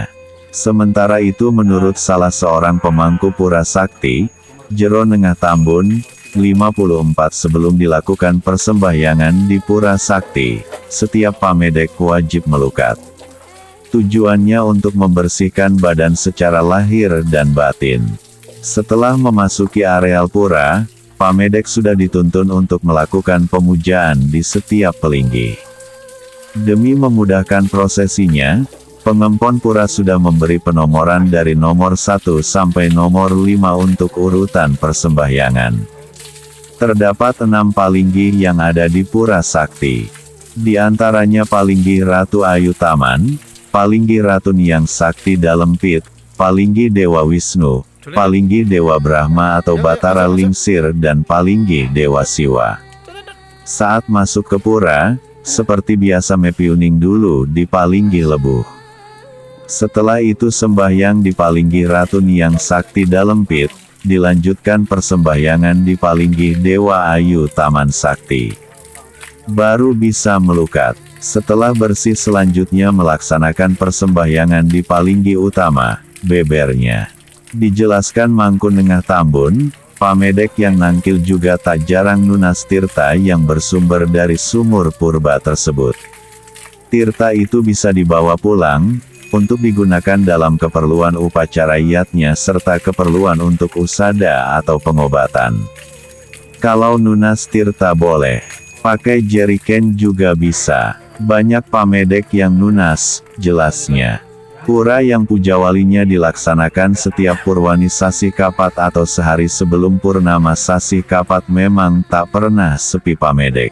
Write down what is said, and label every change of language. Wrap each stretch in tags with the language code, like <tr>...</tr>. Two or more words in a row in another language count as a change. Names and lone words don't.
<id>Sementara itu menurut salah seorang pemangku Pura Sakti, Jero Nengah Tambun, 54 sebelum dilakukan persembahyangan di Pura Sakti, setiap pamedek wajib melukat. Tujuannya untuk membersihkan badan secara lahir dan batin. Setelah memasuki areal pura, pamedek sudah dituntun untuk melakukan pemujaan di setiap pelinggih. Demi memudahkan prosesinya, pengempon pura sudah memberi penomoran dari nomor 1 sampai nomor 5 untuk urutan persembahyangan. Terdapat 6 palinggih yang ada di Pura Sakti. Di antaranya Palinggih Ratu Ayu Taman, Palinggih Ratu Niang Sakti Dalam Pit, Palinggih Dewa Wisnu, Palinggi Dewa Brahma atau Batara Lingsir dan Palinggi Dewa Siwa. Saat masuk ke pura, seperti biasa mepiuning dulu di Palinggi Lebuh. Setelah itu sembahyang di Palinggi Ratu Niang Sakti Dalempit, dilanjutkan persembahyangan di Palinggi Dewa Ayu Taman Sakti. Baru bisa melukat. Setelah bersih selanjutnya melaksanakan persembahyangan di Palinggi Utama, bebernya. Dijelaskan Mangku Nengah Tambun, pamedek yang nangkil juga tak jarang</id> <ban>nunas tirta</ban> <id>yang bersumber dari sumur purba tersebut. Tirta itu bisa dibawa pulang, untuk digunakan dalam keperluan upacara yatnya serta keperluan untuk usada atau pengobatan. Kalau</id> <ban>nunas tirta</ban> <id>boleh, pakai jeriken juga bisa. Banyak pamedek yang nunas, jelasnya. Pura yang pujawalinya dilaksanakan setiap Purwani Sasi Kapat atau sehari sebelum Purnama Sasi Kapat memang tak pernah sepi pamedek.</id>